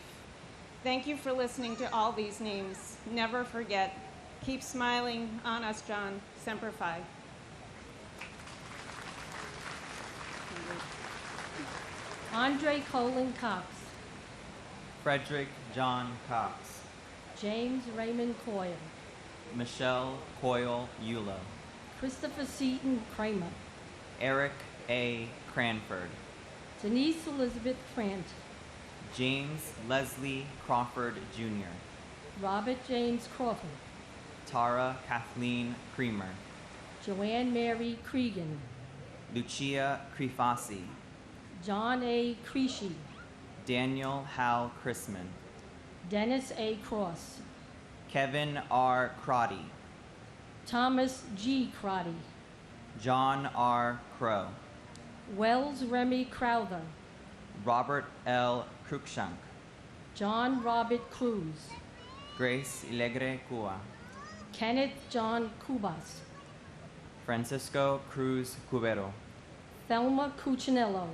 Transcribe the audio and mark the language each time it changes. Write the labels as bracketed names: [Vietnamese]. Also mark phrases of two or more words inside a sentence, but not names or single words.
[English] Thank you for listening to all these names. Never forget. Keep smiling on us, John. Semper Fi. Andre Colin Cox, Frederick John Cox, James Raymond Coyle, Michelle Coyle Eulo, Christopher Seaton Kramer, Eric A. Cranford, Denise Elizabeth Frant, James Leslie Crawford Jr., Robert James Crawford, Tara Kathleen Creamer, Joanne Mary Cregan, Lucia Crifasi, John A. Creasy, Daniel Hal Chrisman, Dennis A. Cross, Kevin R. Crotty, Thomas G. Crotty, John R. Crow, Wells Remy Crowther, Robert L. Cruikshank, John Robert Cruz, Grace Ilegre Cua, Kenneth John Cubas, Francisco Cruz Cubero, Thelma Cuccinello,